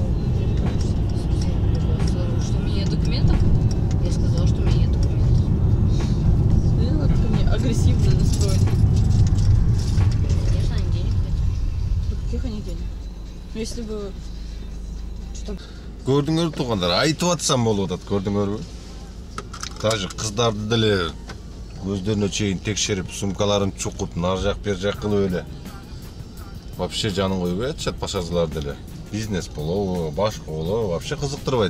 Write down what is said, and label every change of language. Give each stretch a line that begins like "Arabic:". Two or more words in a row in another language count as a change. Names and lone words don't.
Russian: Что у меня нет документов? Я сказала, что у меня нет документов. Ты вот ко мне агрессивно настроен. Конечно, они денег хотят. Каких они денег? Ну если бы... Что-то...
Kyrgyz: Көрдүңөр, туугандар, айтып атсам болуп атат, көрдүңөрбү? Даже кыздарды деле көздөрүнө чейин текшерип, сумкаларын чукуп, нар жак бер жак кылып эле. вообще жанын койбой атышат пассажирлар деле. Бизнес болобу, башка болобу, вообще кызыктырбайт.